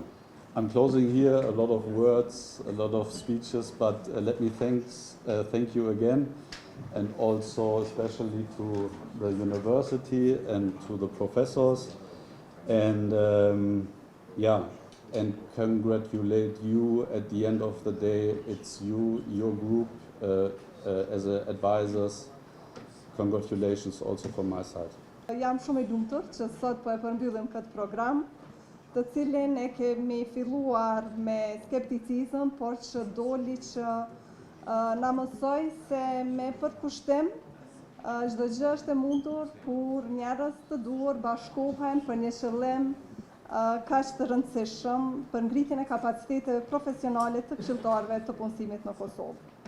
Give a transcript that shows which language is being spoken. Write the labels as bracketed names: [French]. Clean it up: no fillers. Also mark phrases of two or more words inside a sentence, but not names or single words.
[English] I'm closing here, a lot of words, a lot of speeches, but let me thank you again, and also especially to the university and to the professors, and and congratulate you at the end of the day. It's you, your group as advisors. Congratulations also from my side. [Albanian] Jam shumë e lumtur që sot po e përmbyllim këtë program, të cilin e kemi filluar me skepticizëm, por që doli që na mësoj se me përkushtim çdo gjë është e mundur kur njerëz të duhur bashkohen për një qëllim kaq të rëndësishëm për ngritjen e kapaciteteve profesionale të këshilltarëve të punësimit në Kosovë.